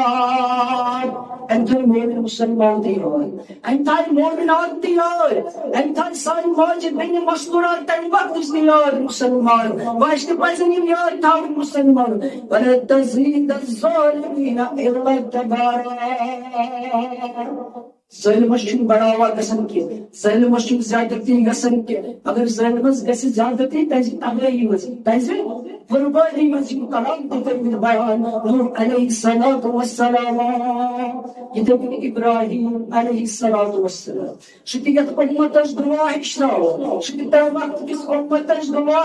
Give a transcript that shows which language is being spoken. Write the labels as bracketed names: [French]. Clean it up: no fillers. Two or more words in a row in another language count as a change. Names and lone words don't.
[Kashmiri] أمۍ تھٲے مومن مُسلمان تہِ یاد أمۍ تھایہِ مومنات تہِ یاد أمۍ تھایہِ سانہِ ماجہِ بیٚنہِ مستوٗرات تمہِ وقتٕچ تہِ یاد مُسلمان وۄنۍ تہِ پزن یِم یاد تھاوٕنۍ مُسلمان [Arabic] وَلَا تَزِيدَ الظَّالِمِينَ إِلَّا [Kashmiri] تَبَارًا ظٲلمس چھُنہٕ بڑاوا گژھان کینٛہہ ظٲلمس چھُنہٕ زیادتی گژھان کینٛہہ اگر ظٲلمس گژھِ زیادتی پزِ تبٲہی منٛز پزِ بربٲدی منٛز یِم کلام تہِ کٔرمٕتۍ بیان نوح [Arabic] علیہ الصلوۃ والسلام [Kashmiri] یِتھے کٔنۍ ابراہیم [Arabic] علیہ الصلوۃ والسلام [Kashmiri] سُہ تہِ یتھ اُمتس دُعا ہیٚچھناوان سُہ تہِ تمہِ وقتٕکِس اُمتس دُعا